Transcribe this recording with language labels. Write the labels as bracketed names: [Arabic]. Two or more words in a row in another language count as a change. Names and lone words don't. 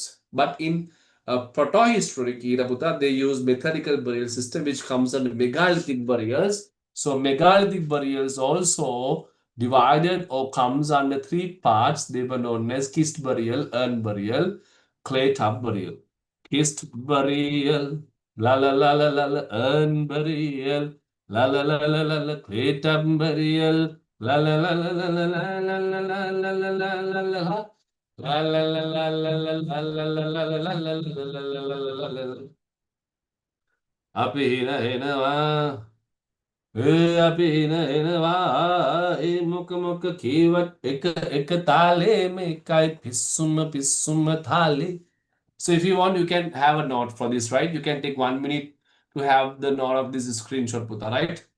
[English] But in protohistoric era, they use methodical burial system which comes under megalithic burials. So megalithic burials also divided or comes under three parts. They were known as kist burial, urn burial, clay tub burial. Kist burial, la la la la la la, urn burial, la la la la la la, clay tub burial, la la la la la la la la la la la la la la la. La la la la la la la la la la la la la la la la. [Sinhala] අපි හිනහෙනවා අපි හිනහෙනවා මොක මොක කීවත් එක එක තාලේ මේකයි පිස්සුම පිස්සුම තාලේ. [English] So if you want, you can have a note for this, right? You can take 1 minute to have the note of this screenshot, Puta, right?